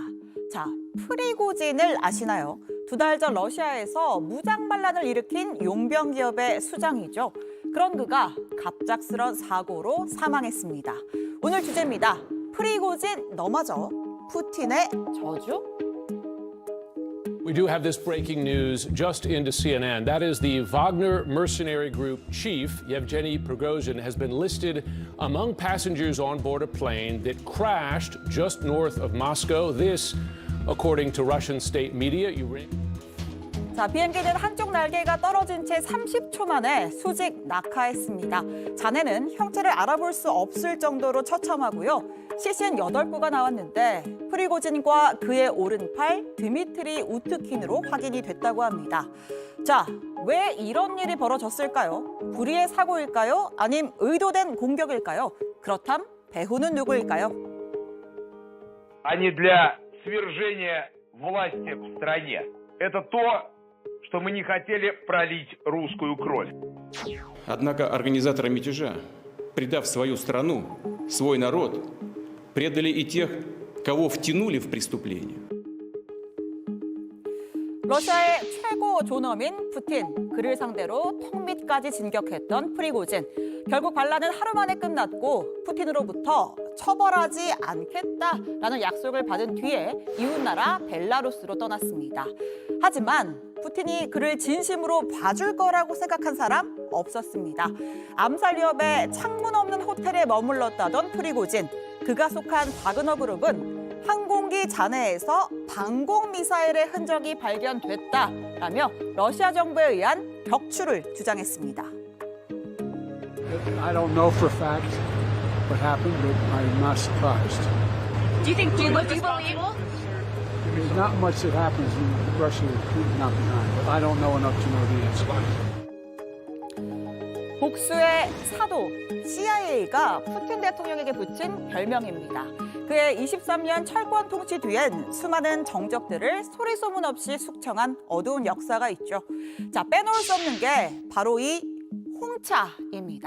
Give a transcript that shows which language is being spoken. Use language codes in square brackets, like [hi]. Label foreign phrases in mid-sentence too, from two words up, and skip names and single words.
[ko] 자, 프리고진을 아시나요? 2달 전 러시아에서 무장 반란을 일으킨 용병 기업의 수장이죠. 그런 그가 갑작스런 사고로 사망했습니다. 오늘 주제입니다. 프리고진 너마저 푸틴의 저주? [en] We do have this breaking news just into CNN. That is the Wagner mercenary group chief, Yevgeny Prigozhin, has been listed among passengers on board a plane that crashed just north of Moscow. This, according to Russian state media. [ko] 자, 비행기는 한쪽 날개가 떨어진 채 30초 만에 수직 낙하했습니다. 잔해는 형체를 알아볼 수 없을 정도로 처참하고요. 시신 8구가 나왔는데 프리고진과 그의 오른팔 드미트리 우트킨으로 확인이 됐다고 합니다. 자, 왜 이런 일이 벌어졌을까요? 불의의 사고일까요? 아님 의도된 공격일까요? 그렇담 배후는 누구일까요? [ru] а не для свержения власти в стране. Это то, что мы не хотели пролить русскую кровь. Однако организаторы мятежа, предав свою страну, свой народ, предали и тех, кого втянули в преступление. [ko] 러시아의 최고 존엄인 푸틴, 그를 상대로 턱밑까지 진격했던 프리고진. 결국 반란은 하루 만에 끝났고 푸틴으로부터 처벌하지 않겠다라는 약속을 받은 뒤에 이웃나라 벨라루스로 떠났습니다. 하지만 푸틴이 그를 진심으로 봐줄 거라고 생각한 사람 없었습니다. 암살 위협에 창문 없는 호텔에 머물렀다던 프리고진. 그가 속한 바그너 그룹은 항공기 잔해에서 방공 미사일의 흔적이 발견됐다라며 러시아 정부에 의한 격추를 주장했습니다. [en] I don't know for a fact what happened, but I'm not surprised. Do you believe? There's not much that happens in Russia with Putin not behind, but I don't know enough to know the answer. [ko] 복수의 사도, CIA가 푸틴 대통령에게 붙인 별명입니다. 그의 23년 철권 통치 뒤엔 수많은 정적들을 소리소문 없이 숙청한 어두운 역사가 있죠. 자, 빼놓을 수 없는 게 바로 이 홍차입니다.